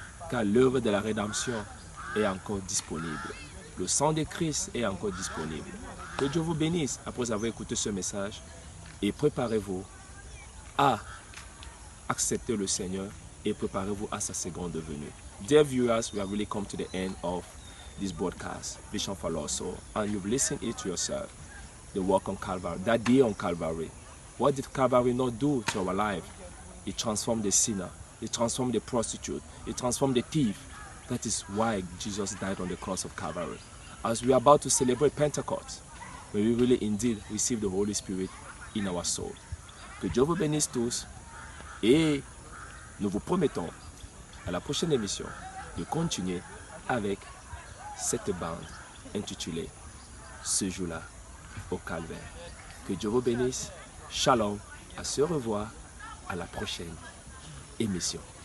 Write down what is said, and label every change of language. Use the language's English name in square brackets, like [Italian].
[French] Car l'œuvre de la rédemption est encore disponible. Le sang de Christ est encore disponible. Que Dieu vous bénisse après avoir écouté ce message et préparez-vous à accepter le Seigneur et préparez-vous à sa seconde venue. [English] Dear viewers, we have really come to the end of this broadcast, Vision for Lost Soul, and you've listened it to yourself, the work on Calvary, that day on Calvary. What did Calvary not do to our life? It transformed the sinner, it transformed the prostitute, it transformed the thief. That is why Jesus died on the cross of Calvary. As we are about to celebrate Pentecost, may we really indeed receive the Holy Spirit in our soul. [French] Que Dieu vous bénisse tous et nous vous promettons à la prochaine émission de continuer avec cette bande intitulée Ce jour-là au Calvaire. Que Dieu vous bénisse. Shalom. À se revoir à la prochaine émission.